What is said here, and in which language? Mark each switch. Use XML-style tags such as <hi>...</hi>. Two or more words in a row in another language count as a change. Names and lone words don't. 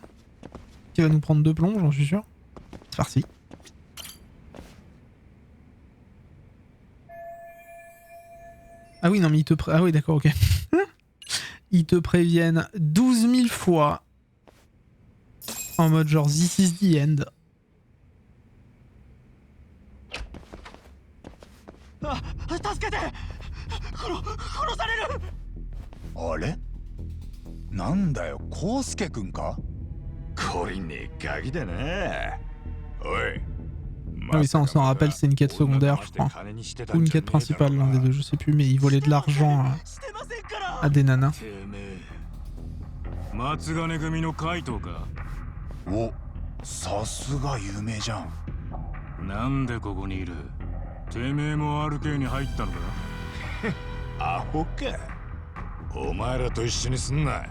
<fr>Qui va nous prendre 2 plombs j'en suis sûr. C'est parti. Ah oui non mais ils te ah oui d'accord ok. Ils te préviennent 12 000 fois. En mode genre</fr> <en>this is the end.</en> <ja>Ah, あれなんだよ、コウスケくんか。こりねえガキだな。おい。</ja> <fr>Ah oui ça on s'en rappelle c'est une quête secondaire je crois. Ou une quête principale l'un des deux je sais plus mais il volait de l'argent à des nanas.</fr> <ja>松金組のカイトか。お、さすが有名じゃん。なんでここにいる？てめえも RK に入ったのか？アホか。お前らと一緒にすんな。</ja>